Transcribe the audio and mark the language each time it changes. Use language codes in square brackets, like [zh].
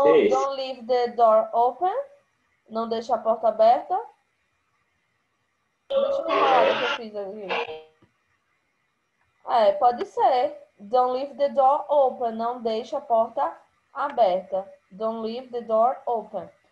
[en] Don't leave the door open. [pt] Não deixe a porta aberta. Deixa eu ver uma hora que eu fiz aqui. Pode ser. [en] Don't leave the door open. [pt] Não deixe a porta aberta. [en] Don't leave the door open.